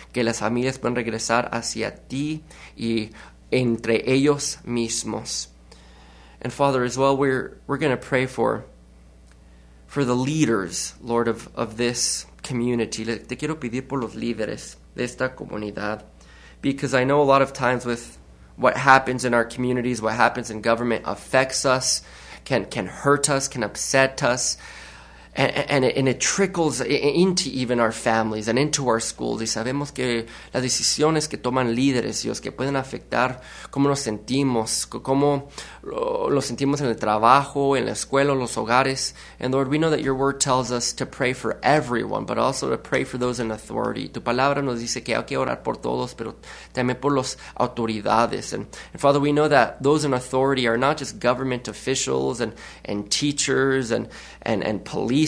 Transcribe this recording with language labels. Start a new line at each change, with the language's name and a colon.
Spanish: Que las familias puedan regresar hacia ti y entre ellos mismos.
English: And Father, as well, we're going to pray for the leaders, Lord, of this community.
Spanish: Te quiero pedir por los líderes de esta comunidad,
English: because I know a lot of times with what happens in our communities, what happens in government affects us, can hurt us, can upset us, And it trickles into even our families and into our schools.
Spanish: Y sabemos que las decisiones que toman líderes, Dios, que pueden afectar cómo nos sentimos, cómo lo sentimos en el trabajo, en la escuela, los hogares.
English: And Lord, we know that your word tells us to pray for everyone, but also to pray for those in authority.
Spanish: Tu palabra nos dice que hay que orar por todos, pero también por las autoridades.
English: And Father, we know that those in authority are not just government officials and teachers and police.